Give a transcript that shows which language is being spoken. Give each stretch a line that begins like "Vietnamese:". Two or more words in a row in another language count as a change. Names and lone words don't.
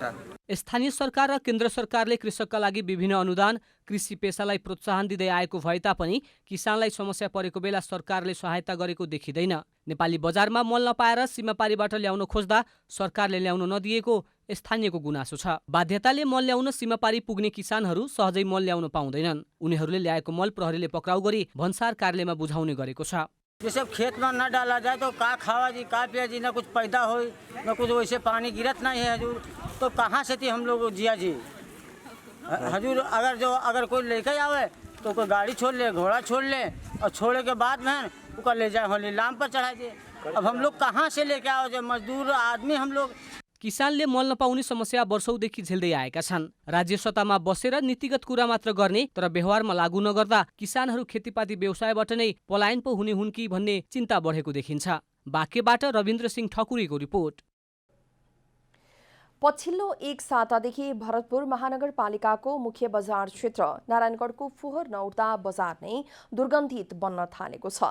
Nepali: स्थानीय सरकार र केन्द्र सरकारले कृषकका लागि विभिन्न अनुदान, कृषि पेसालाई प्रोत्साहन दिँदै आएको भए तापनि किसानलाई समस्या परेको बेला सरकारले सहायता गरेको देखिँदैन। नेपाली बजारमा मल नपाएर सीमापारीबाट ल्याउन खोज्दा सरकारले ल्याउन नदिएको स्थानीयको गुनासो छ। बाध्यताले मल ल्याउन सीमापारी पुग्ने किसानहरू सहजै मल ल्याउन पाउँदैनन्। उनीहरूले ल्याएको मल प्रहरीले पक्राउ गरी भन्सार कार्यालयमा बुझाउने गरेको छ।
Awadhi: ये सब खेत में न डाला जाए तो का खावा जी, का पिया जी, न कुछ पैदा हो, न कुछ वैसे पानी गिरत नहीं है हजूर, तो कहाँ से थी हम लोग जिया जी हजूर। अगर कोई लेके आवे तो कोई गाड़ी छोड़ ले, घोड़ा छोड़ ले, और छोड़े के बाद में उसका ले जाए होली लाम पर चढ़ा दे। अब हम लोग कहाँ से लेके आओ, जो मजदूर आदमी हम लोग।
Nepali: किसानले मल नपाउने समस्या वर्षौंदेखि झेल्दै आएका छन्। राज्य सत्तामा बसेर नीतिगत कुरा मात्र गर्ने तर व्यवहारमा लागू नगर्दा किसानहरू खेतीपाती व्यवसायबाट नै पलायन पो हुने हुन् कि भन्ने चिन्ता बढेको देखिन्छ। बाँकेबाट रविन्द्र सिंह ठकुरीको रिपोर्ट। पछिल्लो एक सातादेखि भरतपुर महानगरपालिकाको मुख्य बजार क्षेत्र नारायणगढको फोहोर नउठ्दा बजार नै दुर्गन्धित बन्न थालेको छ।